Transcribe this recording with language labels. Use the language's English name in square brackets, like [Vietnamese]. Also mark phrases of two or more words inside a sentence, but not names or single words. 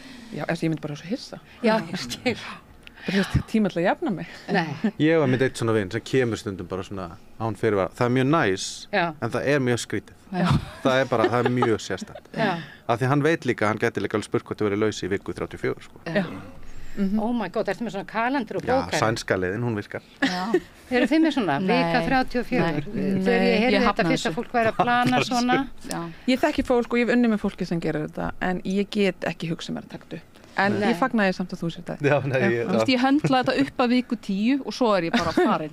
[Icelandic] Já, ég myndi bara svo hissa. Já, ég skil. Það er tíma til að jafna mig. Nei. Ég var með eitt svona vin sem kemur stundum bara svona án fyrirvara. Það er mjög næs, en það er mjög skrítið. Það er mjög sérstætt. Af því hann veit líka, hann gæti líka alveg spurt hvort þú verið laus í viku 34, sko. [English] Oh my god, [Icelandic] ertu með svona kalendur og bókar? Já, sænska leiðin, hún virkar. Eru þið með svona? Vika 34? Þegar ég heyrði þetta fyrst að fólk væri að plana svona. Ég þekki fólk og ég hef unnið með fólki sem gerir þetta, en ég get ekki hugsað mér að taka upp. En ég fagnaði samt að þú sér þetta. Þú veist, ég höndla þetta upp að viku 10 og svo er ég bara farin.